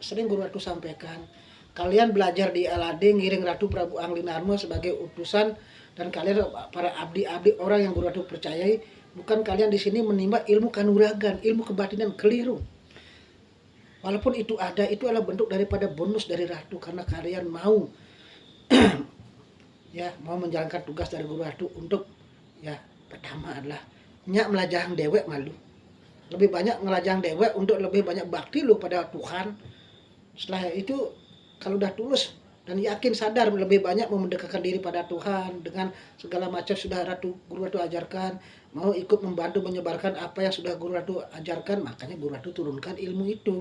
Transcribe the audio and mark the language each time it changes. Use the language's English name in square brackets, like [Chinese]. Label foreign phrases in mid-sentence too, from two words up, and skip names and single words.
[Indonesian] Sering Guru Ratu sampaikan, kalian belajar di Alading ngiring Ratu Prabu Anglinarma sebagai utusan, dan kalian para abdi-abdi orang yang Guru Ratu percayai, bukan kalian di sini menimba ilmu kanuragan, ilmu kebatinan, keliru. Walaupun itu ada, itu adalah bentuk daripada bonus dari Ratu karena kalian mau ya mau menjalankan tugas dari Guru Ratu untuk ya pertama adalah [Balinese] nyak melajang dewek malu, [Indonesian] lebih banyak [Balinese] ngelajang dewek [Indonesian] untuk lebih banyak bakti lu pada Tuhan. Setelah itu kalau udah tulus dan yakin sadar lebih banyak mendekatkan diri pada Tuhan dengan segala macam sudah Guru Ratu ajarkan, mau ikut membantu menyebarkan apa yang sudah Guru Ratu ajarkan, makanya Guru Ratu turunkan ilmu itu.